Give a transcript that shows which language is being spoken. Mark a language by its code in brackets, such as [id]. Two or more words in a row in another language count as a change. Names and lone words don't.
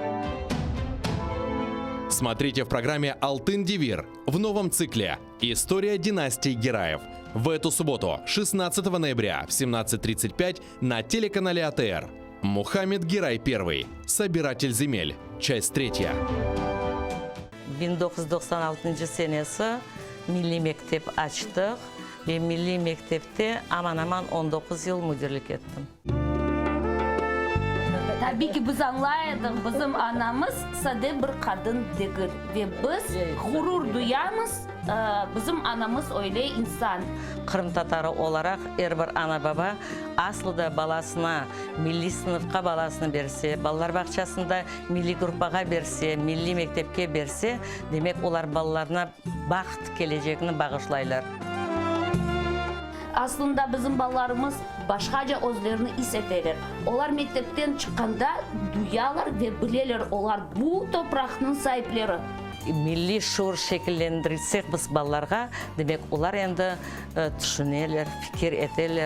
[ru] Смотрите в программе «Алтын Девир» в новом цикле «История династии Гираев». В эту субботу, 16 ноября в 17:35 на телеканале АТР. Мухаммед Гирай I. Собиратель земель. Часть 3. [crh] 1996 senesi Milli Mektep açtık ve Milli Mektep'te aman 19 yıl müdürlük ettim. Tabii ki biz anlayalım, bizim anamız sade bir kadın değil ve biz gurur duyamız, bizim anamız öyle insan. Kırım Tatarı olarak her bir ana baba aslında balasına, milli sınıfka balasını berse, ballar bahçesinde milli grupaga berse, milli mektepke berse, demek onlar ballarına baxt geleceğini bağışlaylar. Aslında bizim ballarımız başkaca özlerini hissederler. Onlar mektepten çıkanda duyarlar ve bilirler, onlar bu toprağın sahipleri. Milli şuur şekillendirirsek biz ballarga, demek onlar endi düşünürler, fikir ederler.